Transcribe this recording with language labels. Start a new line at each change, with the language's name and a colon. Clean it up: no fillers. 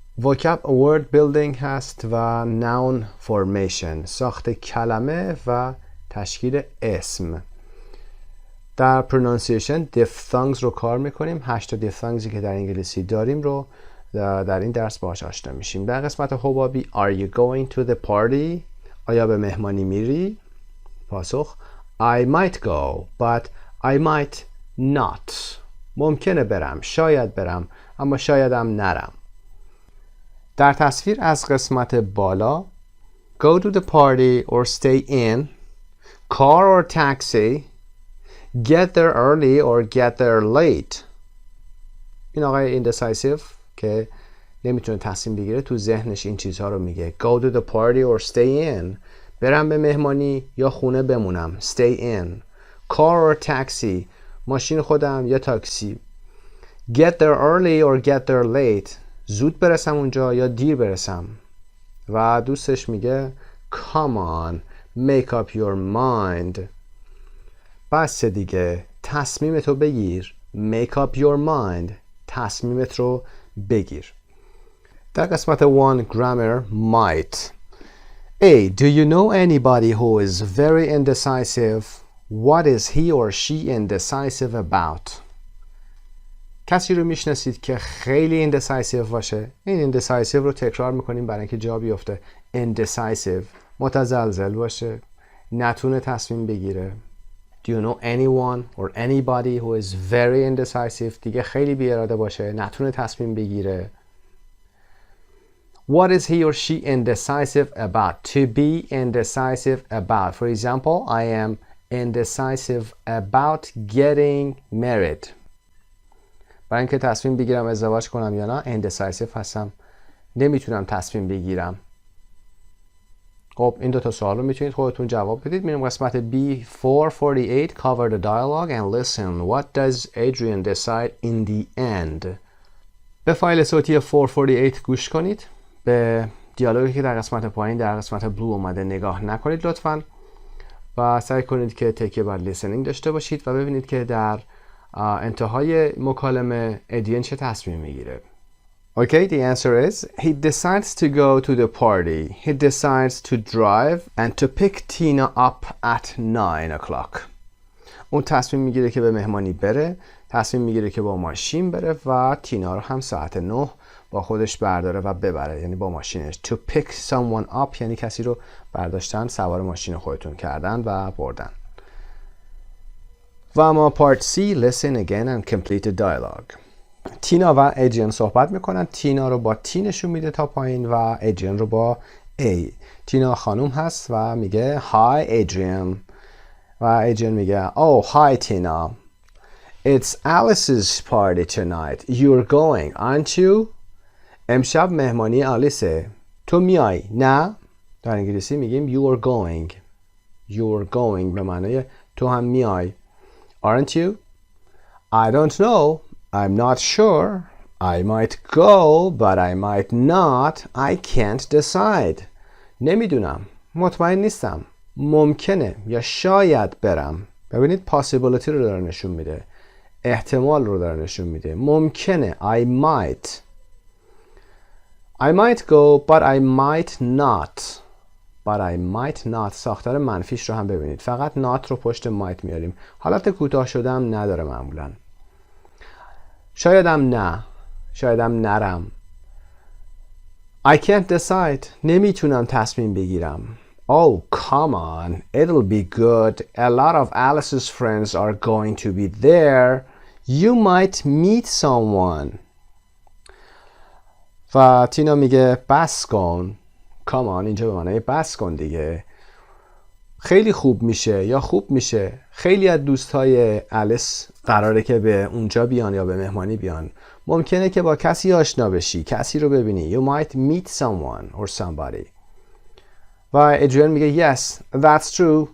English: vocab word building
Persian: هست و
English: noun formation،
Persian: ساخت کلمه و تشکیل اسم. در pronunciation diphthongs رو کار میکنیم. 8 diphthongs که در انگلیسی داریم رو در این درس باهاش آشنا میشیم. در قسمت حبابی
English: are you going to the party؟
Persian: آیا به مهمانی میری؟ پاسخ
English: I might go but I might not.
Persian: ممکنه برم، شاید برم، اما شایدم نرم. در تصویر از قسمت بالا
English: go to the party or stay in, car or taxi, get there early or get there late.
Persian: این آقای indecisive که نمیتونه تصمیم بگیره تو ذهنش این چیزها رو میگه.
English: go to the party or stay in،
Persian: برم به مهمانی یا خونه بمونم،
English: stay in. car or taxi،
Persian: ماشین خودم یا تاکسی.
English: get there early or get there late،
Persian: زود برسم اونجا یا دیر برسم. و دوستش میگه
English: come on make up your mind.
Persian: بس دیگه، تصمیمتو بگیر.
English: make up your mind،
Persian: تصمیمت رو بگیر. در قسمت 1 grammar might.
English: A. Do you know anybody who is very indecisive? What is he or she indecisive about?
Persian: کسی رو میشناسید که خیلی indecisive باشه؟ این indecisive رو تکرار میکنیم برای اینکه جا بیفته. indecisive، متزلزل باشه، نتونه تصمیم بگیره.
English: Do you know anyone or anybody who is very indecisive؟
Persian: دیگه خیلی بی اراده باشه، نتونه تصمیم بگیره.
English: What is he or she indecisive about? To be indecisive about. For example, I am indecisive about getting married.
Persian: برای اینکه تصمیم بگیرم ازدواج کنم یا نه indecisive هستم، نمیتونم تصمیم بگیرم. خب این 2 سوال رو میتونید خودتون جواب بدید. میریم قسمت
English: B 448 cover the dialogue and listen. What does Adrian decide in the end?
Persian: به فایل صوتی 448 گوش کنید. به دیالوگی که در قسمت پایین در قسمت بلو اومده نگاه نکنید لطفاً و سعی کنید که تکیه بر لیسنینگ داشته باشید و ببینید که در انتهای مکالمه ادین چه تصمیم میگیره.
English: Okay, the answer is he decides to go to the party. He decides to drive and to pick Tina up at 9 o'clock.
Persian: اون تصمیم میگیره که به مهمانی بره، تصمیم میگیره که با ماشین بره و تینا رو هم ساعت 9 با خودش برداره و ببره، یعنی با ماشینش.
English: To pick someone up
Persian: یعنی کسی رو برداشتن، سوار ماشین خودتون کردن و بردن. و اما
English: part C listen again and complete the dialogue.
Persian: تینا و ایجین صحبت میکنن. تینا رو با تی نشون میده تا پایین و ایجین رو با A. تینا خانوم هست و میگه
English: Hi Adrian
Persian: و ایجین میگه
English: Oh hi Tina, it's Alice's party tonight. You're going, aren't you?
Persian: امشب مهمانی آلیسه. تو میای؟ نه؟ در انگلیسی میگیم
English: you are going. You're going
Persian: به معنی تو هم میای.
English: Aren't you? I don't know. I'm not sure. I might go, but I might not. I can't decide.
Persian: نمیدونم. مطمئن نیستم. ممکنه یا شاید برم. ببینید possibility رو داره نشون میده. احتمال رو داره نشون میده. ممکنه.
English: I might. I might go, but I might not. But I might not.
Persian: ساختار منفیش رو هم ببینید. فقط not رو پشت might میاریم. حالت کوتاه شده هم نداره معمولا. شایدم نه. شایدم نرم.
English: I can't decide.
Persian: نمیتونم تصمیم بگیرم.
English: Oh, come on. It'll be good. A lot of Alice's friends are going to be there. You might meet someone.
Persian: و تینا میگه بس کن.
English: Come on
Persian: اینجا به معنی بس کن دیگه. خیلی خوب میشه یا خوب میشه. خیلی از دوستای الیس قراره که به اونجا بیان یا به مهمانی بیان. ممکنه که با کسی آشنا بشی. کسی رو ببینی.
English: You might meet someone or somebody.
Persian: و ادریان میگه
English: yes, that's true.